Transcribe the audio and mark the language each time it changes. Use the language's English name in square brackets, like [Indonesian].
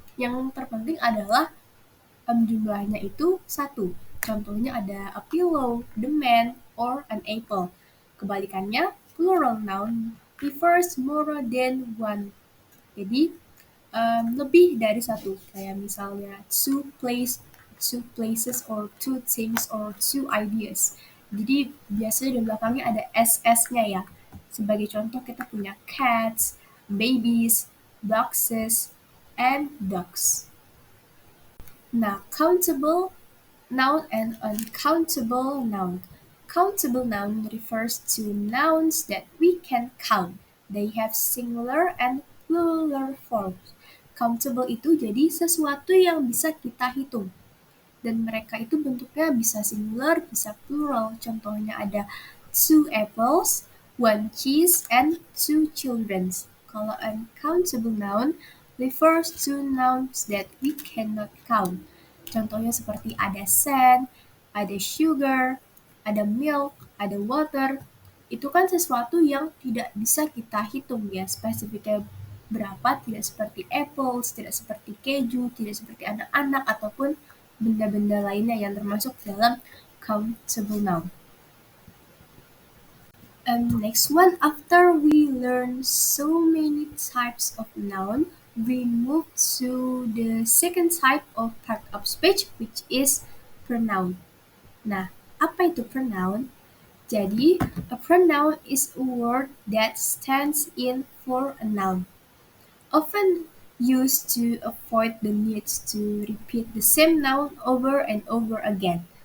[Indonesian] Yang terpenting adalah jumlahnya itu satu. Contohnya ada [English] a pillow, the man, or an apple. [Indonesian] Kebalikannya, [English] plural noun refers more than one. [Indonesian] Jadi lebih dari satu, kayak misalnya [English] two places or two things or two ideas. [Indonesian] Jadi biasanya di belakangnya ada ss-nya ya. Sebagai contoh kita punya cats, babies, boxes, and dogs. [English] Nah, countable noun and uncountable noun. Countable noun refers to nouns that we can count. They have singular and plural forms. [Indonesian] Countable itu jadi sesuatu yang bisa kita hitung. Dan mereka itu bentuknya bisa singular, bisa plural. Contohnya ada [English] two apples, one cheese, and two children. [Indonesian] Kalau [English] uncountable noun refers to nouns that we cannot count. [Indonesian] Contohnya seperti ada sand, ada sugar, ada milk, ada water. Itu kan sesuatu yang tidak bisa kita hitung ya, spesifiknya berapa, tidak seperti apples, tidak seperti keju, tidak seperti anak-anak, ataupun benda-benda lainnya yang termasuk dalam countable noun. [English] Next one, after we learn so many types of noun, we move to the second type of part of speech, which is pronoun. [Indonesian] Nah, apa itu pronoun? Jadi, [English] a pronoun is a word that stands in for a noun, often used to avoid the need to repeat the same noun over and over again.